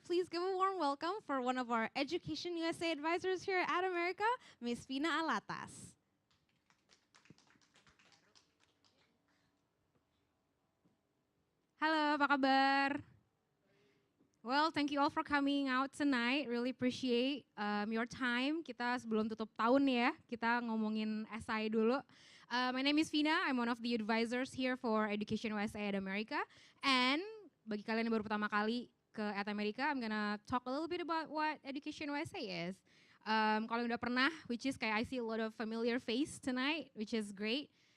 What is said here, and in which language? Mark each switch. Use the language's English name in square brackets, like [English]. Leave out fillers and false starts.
[English] Please give a warm welcome for one of our Education USA advisors here at America, Ms. Vina Alatas. [Indonesian] Halo, apa kabar? [English] Well, thank you all for coming out tonight. Really appreciate your time. [Indonesian] Kita sebelum tutup tahun ya, kita ngomongin SI dulu. [English] My name is Vina. I'm one of the advisors here for EducationUSA America. And [Indonesian] bagi kalian yang baru pertama kali ke [English] At America, I'm gonna talk a little bit about what EducationUSA is. [Indonesian] Kalau udah pernah, [English] which is [Indonesian] kayak [English] I see a lot of familiar face tonight, which is great.